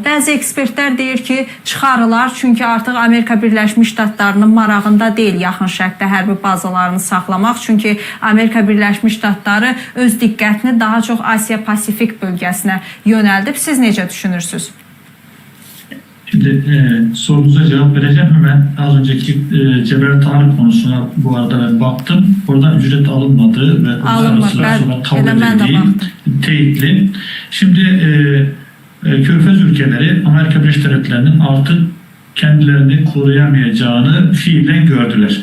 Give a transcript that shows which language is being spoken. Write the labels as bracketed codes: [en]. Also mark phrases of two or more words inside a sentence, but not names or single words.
[az] Bəzi ekspertlər deyir ki, çıxarılar, çünki artıq Amerika Birləşmiş Ştatlarının marağında deyil yaxın şərqdə hərbi bazalarını saxlamaq. Çünki Amerika Birləşmiş Ştatları öz diqqətini daha çox Asiya-Pasifik bölgəsinə yönəldib. Siz necə düşünürsünüz? [tr] Şimdi sorunuza cevap vereceğim. Hemen az önceki Cebel Tarık konusuna bu arada ben baktım. Oradan ücret alınmadığı ve uluslararası olarak kabul edildiği teyitli. Şimdi Körfez ülkeleri Amerika Birleşik Devletleri'nin artık kendilerini koruyamayacağını fiilen gördüler.